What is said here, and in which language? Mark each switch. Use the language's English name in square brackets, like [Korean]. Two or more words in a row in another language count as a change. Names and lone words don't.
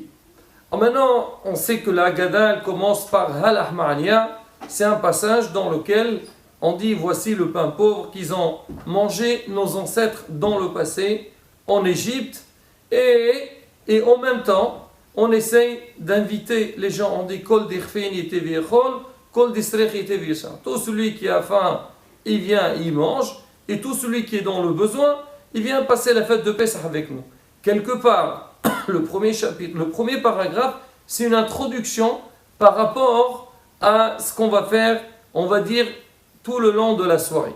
[French] Alors maintenant, on sait que la Haggadah, elle commence par [Aramaic] Halach Ma'ania. [French] C'est un passage dans lequel on dit, voici le pain pauvre qu'ils ont mangé nos ancêtres dans le passé, en Égypte. Et en même temps, on essaye d'inviter les gens, on dit, [Aramaic] Kol dirfein yete v'yechol, Kol disrech yete v'yeshar. [French] Tout celui qui a faim, il vient, il mange. Et tout celui qui est dans le besoin, il vient passer la fête de Pessah avec nous. Quelque part, le premier chapitre, le premier paragraphe, c'est une introduction par rapport à ce qu'on va faire, on va dire, tout le long de la soirée.